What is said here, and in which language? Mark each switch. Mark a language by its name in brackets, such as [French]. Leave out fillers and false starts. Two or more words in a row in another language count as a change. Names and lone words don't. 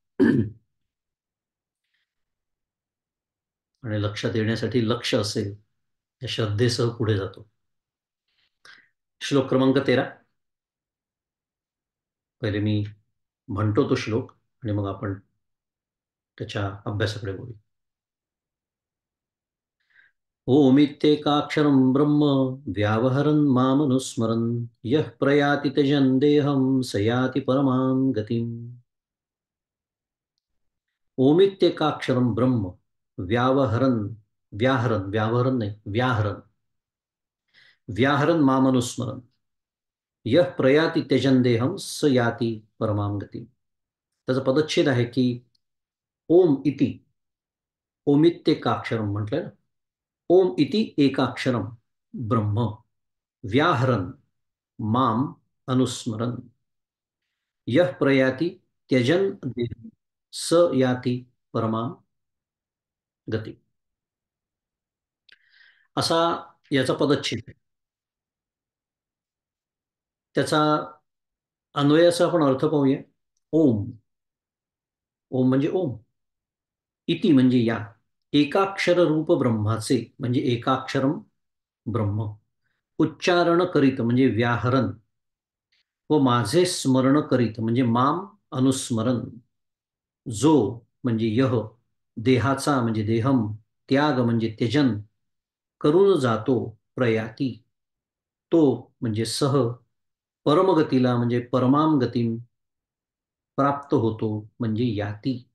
[Marathi] आणि लक्षात येण्यासाठी लक्ष असेल या श्रद्धेसह पुढे जातो. श्लोक क्रमांक 13. पहिले मी म्हणतो तो श्लोक आणि मग आपण त्याच्या अभ्यासाकडे बोलू. [Sanskrit] ओमित्येकाक्षरं ब्रह्म व्यावहरन् मामनुस्मरन् यः प्रयाति त्यजन् देहं स याति परमां गतिम्. ओमित्येकाक्षरं ब्रह्म व्यावहरन्, व्यावहरन् नाही, व्याहरन् मामनुस्मरन् यः प्रयाति त्यजन् देहं स याति परमां गतिम्. [Marathi] त्याचा पदच्छेद आहे की [Sanskrit] ओम इति, ओमित्येकाक्षरं म्हटलं, ओम इति एकाक्षरम ब्रह्म व्याहरन् माम अनुस्मरन् यः प्रयाति त्यजन् देहं स याति परमां गती. [Marathi] असा याचा पदच्छेद आहे. त्याचा अन्वयाचा आपण अर्थ पाहूया. ओम, ओम म्हणजे ओम, इति म्हणजे या, एकाक्षर रूप ब्रह्माचे म्हणजे [Sanskrit] एकाक्षरम ब्रह्म, [Marathi] उच्चारण करीत म्हणजे व्याहरण, व माझे स्मरण करीत म्हणजे [Sanskrit] माम अनुस्मरण, [Marathi] जो म्हणजे यह देहाचा म्हणजे देहम, त्याग म्हणजे त्यजन करून जातो प्रयाती, तो म्हणजे सह परमगतीला म्हणजे [Sanskrit] परमाम गतीम [Marathi] प्राप्त होतो म्हणजे याती.